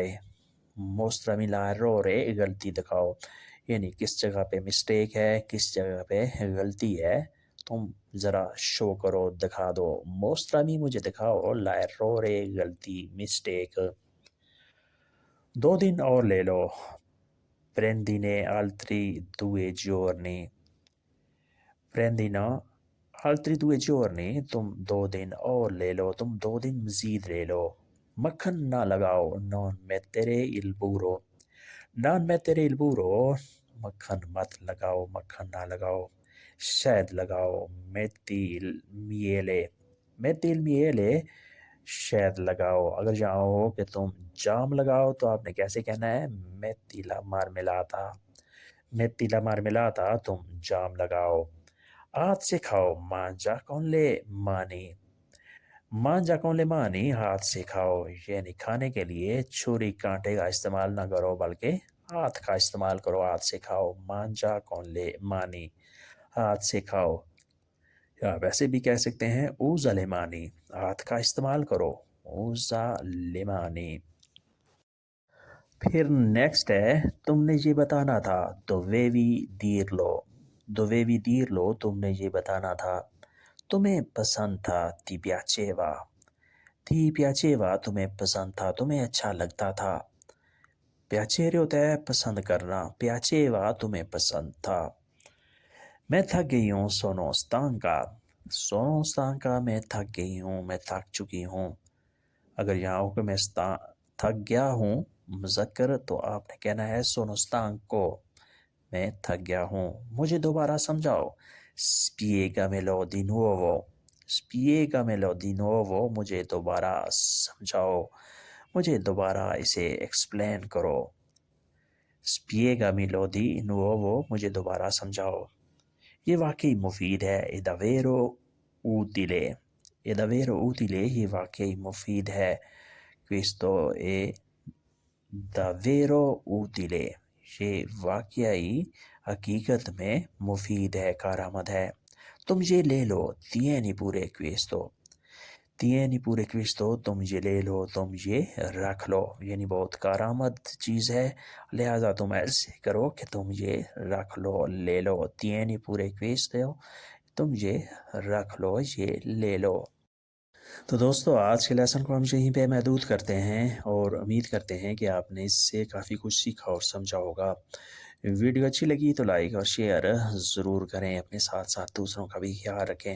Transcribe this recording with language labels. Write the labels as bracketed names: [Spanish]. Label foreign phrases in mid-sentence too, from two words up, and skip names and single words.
[Italian] mostrami l'errore, [Urdu] غلطی دکھاؤ، یعنی کس جگہ پہ مسٹیک ہے، کس جگہ پہ غلطی ہے، تم ذرا شو کرو، دکھا دو. मोस्त्रमी, مجھے دکھاؤ, लायरोरे, गलती, मिस्टेक। 2 دن اور لے لو, [Italian] prendine altri 2 giorni। prendina altri 2 giorni, [Urdu] تم 2 دن اور لے لو، تم 2 دن مزید لے لو. مکھن نہ لگاؤ, [Italian] non mettere il burro। non mettere il burro, [Urdu] مکھن مت لگاؤ، مکھن نہ لگاؤ. شہد لگاؤ, [Italian] metti il miele। metti il miele, [Urdu] شہد لگاؤ. اگر چاہو کہ تم جام لگاؤ تو آپ نے کیسے کہنا ہے, [Italian] metti la marmellata। metti la marmellata, [Urdu] تم جام لگاؤ. ہاتھ سے کھاؤ, [Italian] mangia con le mani। mangia con le mani, [Urdu] ہاتھ سے کھاؤ، یعنی کھانے کے لیے چھری کانٹے کا استعمال نہ کرو، بلکہ ہاتھ کا استعمال کرو، ہاتھ سے کھاؤ. [Italian] mangia con le mani, [Urdu] ہاتھ سے کھاؤ. یا ویسے بھی کہہ سکتے ہیں, [Italian] usa le mani, [Urdu] ہاتھ کا استعمال کرو, [Italian] usa le mani। [Urdu] پھر نیکسٹ ہے، تم نے یہ بتانا تھا, [Italian] dovevi dirlo। dovevi dirlo, [Urdu] تم نے یہ بتانا تھا۔ تمہیں پسند تھا, [Italian] ti piaceva। ti piaceva, [Urdu] تمہیں پسند تھا، تمہیں اچھا لگتا تھا. piacere ہوتا ہے پسند کرنا، piaceva، تمہیں پسند تھا. میں تھک گئی ہوں, [Italian] sono stanca। sono stanca, [Urdu] میں تھک گئی ہوں، میں تھک چکی ہوں. اگر یہاں ہو کہ میں تھک گیا ہوں، مذکر، تو آپ نے کہنا ہے [Italian] sono stanco, [Urdu] میں تھک گیا ہوں. مجھے دوبارہ سمجھاؤ, [Italian] spiegamelo di nuovo। spiegamelo di nuovo, [Urdu] مجھے دوبارہ سمجھاؤ، مجھے دوبارہ اسے ایکسپلین کرو. [Italian] spiegamelo di nuovo, [Urdu] مجھے دوبارہ سمجھاؤ. یہ واقعی مفید ہے, [Italian] è davvero utile। è davvero utile, [Urdu] یہ واقعی مفید ہے. [Italian] questo è davvero utile, [Urdu] یہ واقعی حقیقت میں مفید ہے، کارآمد ہے. تم یہ لے لو, [Italian] tieni pure questo। tieni pure questo, [Urdu] تم یہ لے لو، تم یہ رکھ لو، یعنی بہت کارآمد چیز ہے، لہٰذا تم ایسے کرو کہ تم یہ رکھ لو، لے لو. [Italian] tieni pure questo, [Urdu] تم یہ رکھ لو، یہ لے لو. تو دوستو، آج کے لیسن کو ہم یہیں پہ محدود کرتے ہیں اور امید کرتے ہیں کہ آپ نے اس سے کافی کچھ سیکھا اور سمجھا ہوگا. ویڈیو اچھی لگی تو لائک اور شیئر ضرور کریں، اپنے ساتھ ساتھ دوسروں کا بھی خیال رکھیں.